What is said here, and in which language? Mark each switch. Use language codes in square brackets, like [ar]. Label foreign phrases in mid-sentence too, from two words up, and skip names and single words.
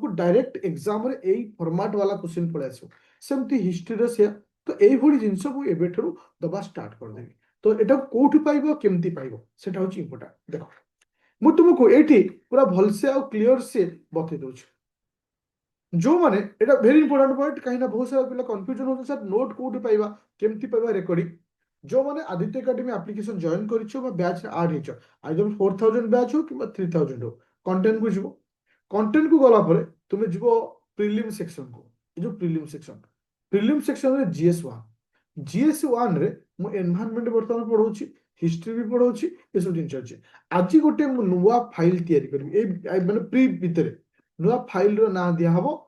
[or] ଡାଇରେକ୍ଟ ଏକ୍ସାମରେ ଏଇ ଫର୍ମାଟ ବାଲା କ୍ୱେଶ୍ଚିନ୍ ପଳେଇ ଆସିବ ସେମିତି ହିଷ୍ଟ୍ରିରେ ସେୟା ତ ଏଇଭଳି ଜିନିଷ ମୁଁ ଏବେଠାରୁ ଦବା ଷ୍ଟାର୍ଟ କରିଦେବି ତ ଏଟାକୁ କୋଉଠି ପାଇବ କେମିତି ପାଇବ ସେଟା ହଉଛି ଇମ୍ପୋର୍ଟାଣ୍ଟ ଦେଖ ମୁଁ ତୁମକୁ ଏଇଠି ପୁରା ଭଲସେ ଆଉ କ୍ଲିୟର ସେ ବତେଇ ଦଉଛି ଯୋଉମାନେ এটা [en] very important point [or] কাହିଁକି ନା ବହୁତ ସାରା ପିଲା କନଫ୍ୟୁଜନ ହଉଛନ୍ତି ସାର୍ ନୋଟ୍ କୋଉଠି ପାଇବା କେମିତି ପାଇବା ରେକର୍ଡିଂ ଯୋଉମାନେ ଆଦିତ୍ୟ ଏକାଡେମୀ ଆପ୍ଲିକେସନ ଜଏନ୍ କରିଛ ବା ବ୍ୟାଚରେ ଆଡ୍ ହେଇଛ [en] either 4000 batch [or] ହଉ କିମ୍ବା 3000 ହଉ କଣ୍ଟେଣ୍ଟକୁ ଯିବ କଣ୍ଟେଣ୍ଟକୁ ଗଲା ପରେ ତୁମେ ଯିବ ପ୍ରିଲିମ୍ ସେକ୍ସନକୁ ଏ ଯୋଉ ପ୍ରିଲିମ୍ ସେକ୍ସନରେ GS1 ରେ ମୁଁ ଏନଭାରନମେଣ୍ଟ ବର୍ତ୍ତମାନ ପଢଉଛି ହିଷ୍ଟ୍ରି ବି ପଢଉଛି ଏସବୁ ଜିନିଷ ଅଛି ଆଜି ଗୋଟେ ମୁଁ ନୂଆ ଫାଇଲ ତିଆରି କରିବି ଏଇ ମାନେ ପ୍ରି ଭିତରେ ନୂଆ ଫାଇଲର ନାଁ ଦିଆହବ